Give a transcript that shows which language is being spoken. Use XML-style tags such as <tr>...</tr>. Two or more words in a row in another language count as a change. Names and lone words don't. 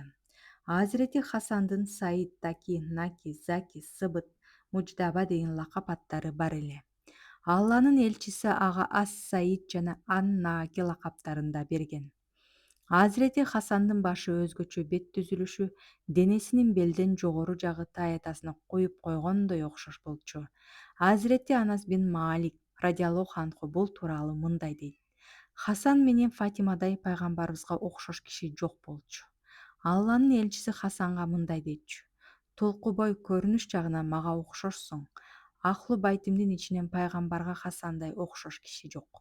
<ky>Азирети Хасандын Саид, Таки, Наки, Заки, Сыбыт, Муждаба деген лакап аттары бар эле. Алланын элчиси ага Ас-Саид жана Ан-Наки лакаптарын да берген. Азирети Хасандын башы өзгөчө бет түзүлүшү, денесинин белден жогору жагы таятасына куюп койгондой окшош болчу. Азирети Анас бин Малик</ky> <ar>رضي الله عنه</ar> <ky>бул тууралуу мындай дейт: Хасан менен Фатимадай пайгамбарыбызга окшош киши жок болчу. Алланын элчиси Хасанга мындай дейтчү: Толкубой көрүнүш жагынан мага окшошсуң.</ky> <ar>أهل بيتي</ar> <ky>ичинен пайгамбарга Хасандай окшош киши жок.</ky>